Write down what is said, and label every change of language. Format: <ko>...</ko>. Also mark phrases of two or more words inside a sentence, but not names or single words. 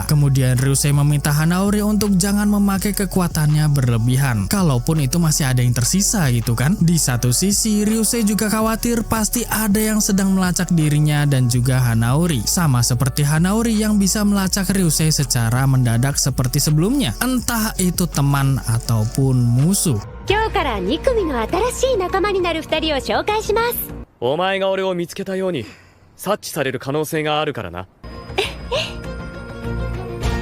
<id>Kemudian Ryusei meminta Hanaori untuk jangan memakai kekuatannya berlebihan, kalaupun itu masih ada yang tersisa gitu kan. Di satu sisi, Ryusei juga khawatir pasti ada yang sedang melacak dirinya dan juga Hanaori. Sama seperti Hanaori yang bisa melacak Ryusei secara mendadak seperti sebelumnya. Entah itu teman ataupun musuh.</id> <ja>今日から2組の新しい仲間になる2人を紹介します。お前が俺を見つけたように察知される可能性があるからな。</ja>